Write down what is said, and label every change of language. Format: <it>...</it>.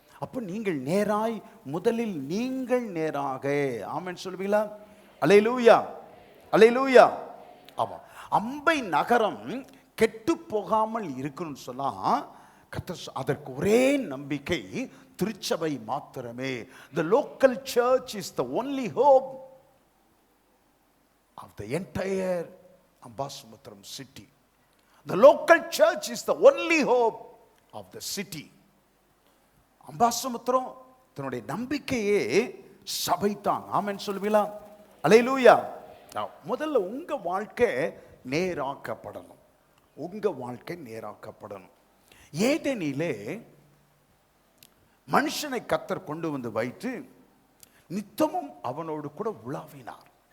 <ta>அப்போ நீங்கள் நேராய், முதலில் நீங்கள் நேராக. ஆமென் சொல்வீங்களா? அல்லேலூயா, அல்லேலூயா. ஆமா, அம்பை நகரம் கெட்டு போகாமல் இருக்கணும்னு சொன்னா அதற்கு ஒரே நம்பிக்கை திருச்சபை மாத்திரமே.</ta> <en>The local church is the only hope of the entire Ambasumuthram city. The local church is the only hope of the city.</en> <ta>Ambasamudram தன்னுடைய நம்பிக்கையே சபைதான். ஆமென் சொல்லுவீங்களா? அல்லேலூயா. முதல்ல உங்க வாழ்க்கை நேராக்கப்படணும், உங்க வாழ்க்கை நேராக்கப்படணும். ஏதேனிலே மனுஷனை கர்த்தர் கொண்டு வந்து வைத்து நித்தமும் அவனோடு கூட உலாவினார்.</ta>